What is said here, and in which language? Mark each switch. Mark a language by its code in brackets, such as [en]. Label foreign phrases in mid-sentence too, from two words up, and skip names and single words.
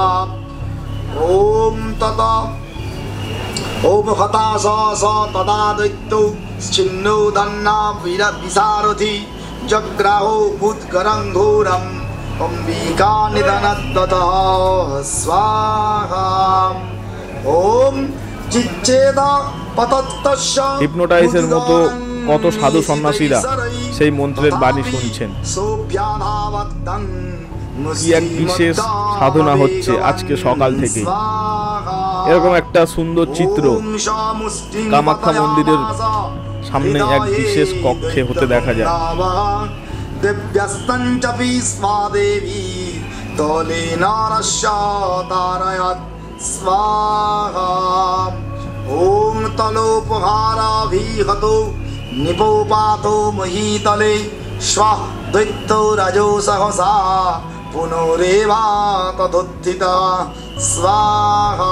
[sa] ওম তত ওম হতাশ স তদা দৈত্য ছিন্নো দন্না বিসারথি জগ্রাহো ভূতকরং ঘোরম অম্বিকা নিধনত্বতঃ স্বাহা। ওম চিচ্ছেদ পতত্তস্য। [bn] হিপনোটাইজের মতো কত সাধু সন্ন্যাসীরা সেই মন্ত্রের বাণী শুনছেন। কি এক বিশেষ সাধনা হচ্ছে আজকে সকাল থেকে। এরকম একটা সুন্দর চিত্র কামাখ্যা মন্দিরের সামনে এক বিশেষ কক্ষে হতে দেখা যায়। [sa] ওম তলোপহারাভিহতো নিপোপাতো মহীতলে স্বাহ দৈত্য রাজো সহসা পুনরেবা তদুত্থিতা স্বাহা।